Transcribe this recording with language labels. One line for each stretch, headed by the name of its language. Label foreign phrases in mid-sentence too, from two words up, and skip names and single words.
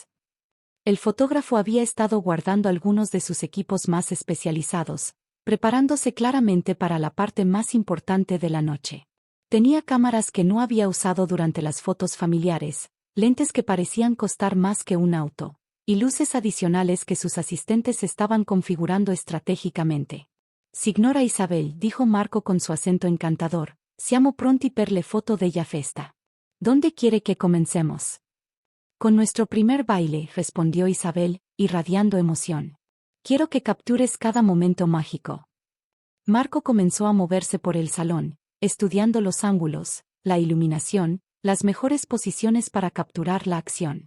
Spanish: El fotógrafo había estado guardando algunos de sus equipos más especializados, preparándose claramente para la parte más importante de la noche. Tenía cámaras que no había usado durante las fotos familiares, lentes que parecían costar más que un auto, y luces adicionales que sus asistentes estaban configurando estratégicamente. Signora Isabel, dijo Marco con su acento encantador,
Italian: siamo pronti per le foto della festa.
Spanish: ¿Dónde quiere que comencemos? Con nuestro primer baile, respondió Isabel, irradiando emoción. Quiero que captures cada momento mágico. Marco comenzó a moverse por el salón, estudiando los ángulos, la iluminación, las mejores posiciones para capturar la acción.